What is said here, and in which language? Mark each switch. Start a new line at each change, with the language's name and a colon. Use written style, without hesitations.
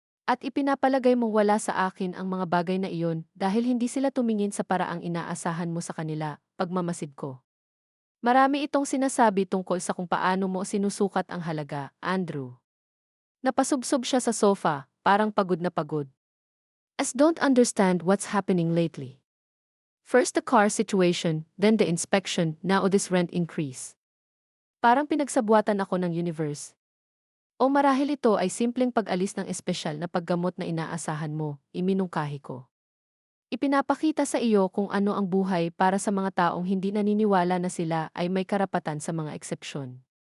Filipino: At ipinapalagay mong wala sa akin ang mga bagay na iyon dahil hindi sila tumingin sa paraang inaasahan mo sa kanila, pagmamasid ko. Marami itong sinasabi tungkol sa kung paano mo sinusukat ang halaga, Andrew. Napasubsob siya sa sofa, parang pagod na pagod.
English: As don't understand what's happening lately. First the car situation, then the inspection, now this rent increase.
Filipino: Parang pinagsabwatan ako ng universe. O marahil ito ay simpleng pag-alis ng espesyal na paggamot na inaasahan mo, iminungkahi ko. Ipinapakita sa iyo kung ano ang buhay para sa mga taong hindi naniniwala na sila ay may karapatan sa mga eksepsyon.